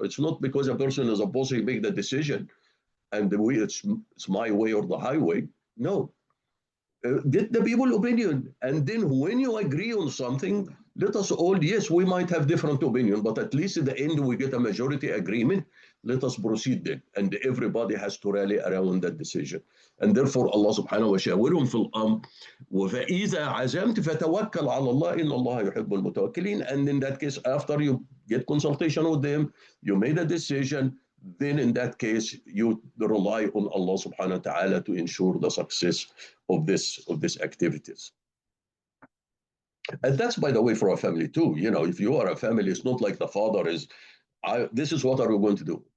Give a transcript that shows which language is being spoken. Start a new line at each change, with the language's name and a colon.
English: It's not because a person is a boss, he make the decision, and it's my way or the highway. No. Get the people opinion, and then when you agree on something, let us all, yes, we might have different opinion, but at least at the end we get a majority agreement. Let us proceed then, and everybody has to rally around that decision. And therefore
Arabic: Allah subhanahu wa ta'ala وشاورهم في الأمر وإذا عزمت فتوكل على الله إن الله يحب المتوكلين.
English: And in that case, after you get consultation with them, you made a decision, then in that case you rely on Allah subhanahu wa ta'ala to ensure the success of this activities. And that's, by the way, for a family too. If you are a family, it's not like the father is, this is what are we going to do?